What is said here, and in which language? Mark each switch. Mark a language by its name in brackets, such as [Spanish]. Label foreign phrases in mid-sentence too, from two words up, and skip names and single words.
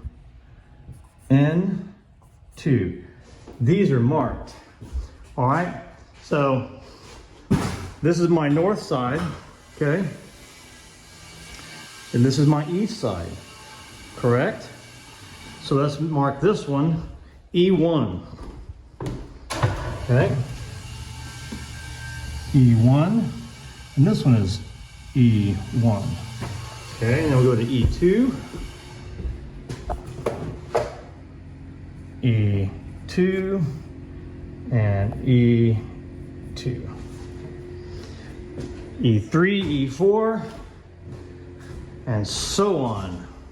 [English] N2. These are marked. All right. So this is my north side. Okay. And this is my east side. Correct? So let's mark this one E1. Okay. E1. And this one is E1. Okay, and then we'll go to E2. E2 and E2. E3, E4, and so on.